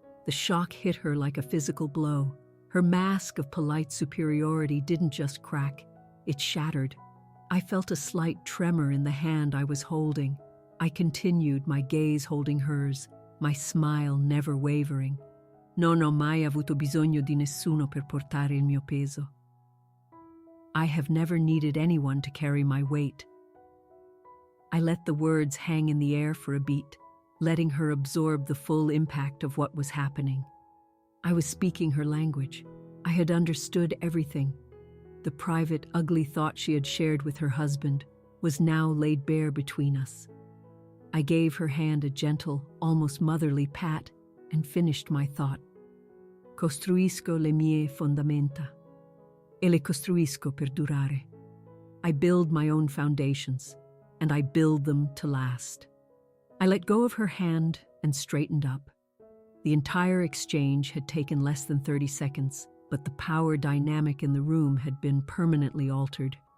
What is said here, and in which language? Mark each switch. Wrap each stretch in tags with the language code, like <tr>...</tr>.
<en>The shock hit her like a physical blow. Her mask of polite superiority didn't just crack, it shattered. I felt a slight tremor in the hand I was holding. I continued, my gaze holding hers, my smile never wavering.</en> <it>"Non ho mai avuto bisogno di nessuno per portare il mio peso."</it> <en>I have never needed anyone to carry my weight. I let the words hang in the air for a beat, letting her absorb the full impact of what was happening. I was speaking her language. I had understood everything. The private, ugly thought she had shared with her husband was now laid bare between us. I gave her hand a gentle, almost motherly pat and finished my thought.</en> <it>"Costruisco le mie fondamenta, e le costruisco per durare."</it> <en>I build my own foundations, and I build them to last. I let go of her hand and straightened up. The entire exchange had taken less than 30 seconds, but the power dynamic in the room had been permanently altered.</en>